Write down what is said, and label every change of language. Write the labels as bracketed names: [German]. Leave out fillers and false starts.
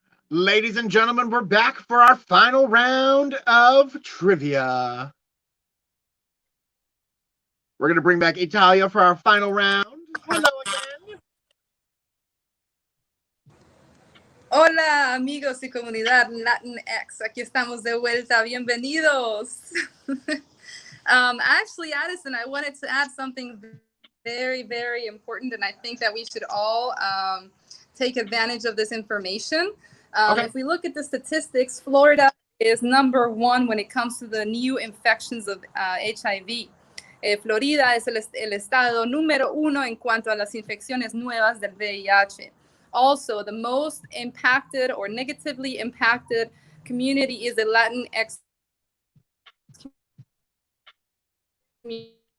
[English] Ladies and gentlemen, we're back for our final round of trivia. We're going to bring back Italia for our final round. Hello again. [Spanish] Hola, amigos y comunidad Latinx. Aquí estamos de vuelta. Bienvenidos. [English] Actually, Addison, I wanted to add something very, very important, and I think that we should all take advantage of this information. Okay. If we look at the statistics, Florida is number 1 when it comes to the new infections of HIV. [Spanish] Florida es el estado número 1 en cuanto a las infecciones nuevas del VIH. [English] Also, the most impacted or negatively impacted community is the Latinx community.